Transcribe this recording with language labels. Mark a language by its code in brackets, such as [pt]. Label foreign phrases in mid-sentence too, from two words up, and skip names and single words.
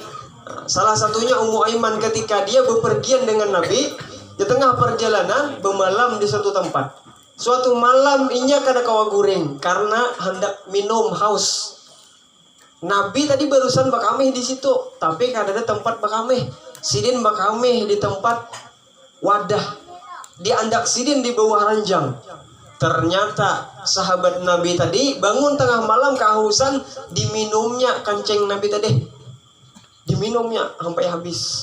[id] Salah satunya Ummu Aiman ketika dia bepergian dengan Nabi di tengah perjalanan bermalam di suatu tempat. [bjn] Suatu malam inya kada kawa guring karena hendak minum haus. Nabi tadi barusan bakamih di situ, tapi kada ada tempat bakamih. Sidin bakamih di tempat wadah, di andak sidin di bawah ranjang. [id] Ternyata sahabat Nabi tadi bangun tengah malam kehausan, diminumnya kancing Nabi tadi, diminumnya sampai habis.